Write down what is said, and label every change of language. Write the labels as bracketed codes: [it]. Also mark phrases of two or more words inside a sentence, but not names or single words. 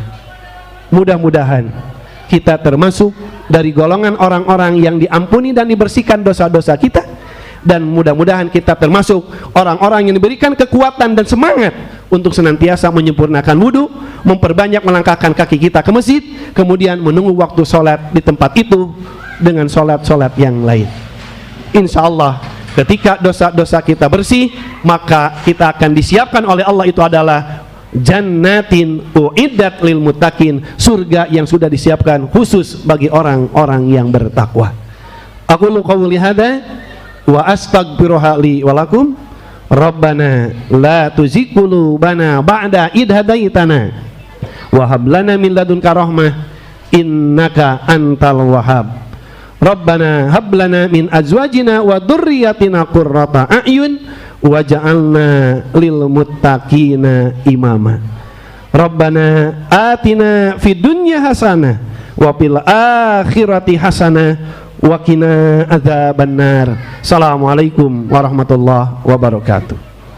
[id] Mudah-mudahan kita termasuk dari golongan orang-orang yang diampuni dan dibersihkan dosa-dosa kita, dan mudah-mudahan kita termasuk orang-orang yang diberikan kekuatan dan semangat untuk senantiasa menyempurnakan wudu, memperbanyak melangkahkan kaki kita ke masjid, kemudian menunggu waktu sholat di tempat itu dengan sholat-sholat yang lain. [ar] إن شاء الله [id] ketika dosa-dosa kita bersih, maka kita akan disiapkan oleh Allah itu adalah [ar] جنة أعدت للمتقين, [id] surga yang sudah disiapkan khusus bagi orang-orang yang bertakwa. [ar] أقول قولي هذا وأستغفر الله لي ولكم. ربنا لا تزغ قلوبنا بعد إذ هديتنا وهب لنا من لدنك رحمة إنك أنت الوهاب. ربنا هب لنا من أزواجنا وذرياتنا قرة أعين واجعلنا للمتقين إماما. ربنا آتنا في الدنيا حسنة وفي الآخرة حسنة وقنا عذاب النار. السلام عليكم ورحمة الله وبركاته.